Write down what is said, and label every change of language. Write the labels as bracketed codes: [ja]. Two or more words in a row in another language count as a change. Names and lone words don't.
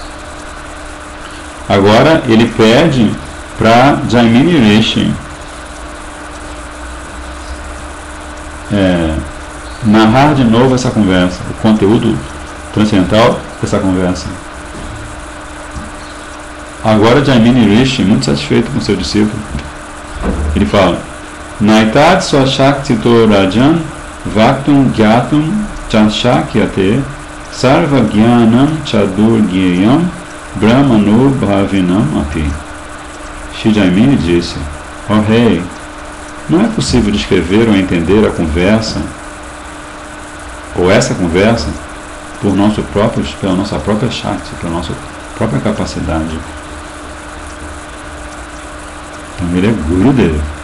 [pt] Agora ele pede para Jaimini Rishi narrar de novo essa conversa, o conteúdo transcendental dessa conversa. Agora Jaimini Rishi, muito satisfeito com seu discípulo, ele fala: [sa] Naitat Swashaktito Rajan Vaktum Gyatum Chanshakyate Sarva Gyanam Chadurgyayam Brahmano Bhavinam Api. [pt] Shri Jaimini disse: ó rei, não é possível descrever ou entender a conversa, ou essa conversa, pela nossa própria Shakti, pela nossa própria capacidade. Então ele é Gurudeva.